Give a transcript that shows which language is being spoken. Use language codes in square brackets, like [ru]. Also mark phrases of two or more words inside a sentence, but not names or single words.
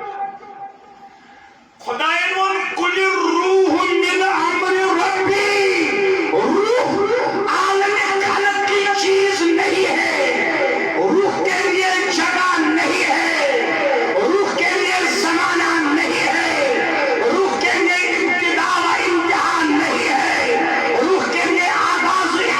[ks] خدایان ووٚن [ar] قُلِ الروح من امر ربی [ur] روح عالم خلق کی چیز نہیں ہے روح کے لیے جگہ نہیں ہے روح کے لیے زمانہ نہیں ہے روح کے لیے ابتدا و امتحان نہیں ہے روح کے لیے آغاز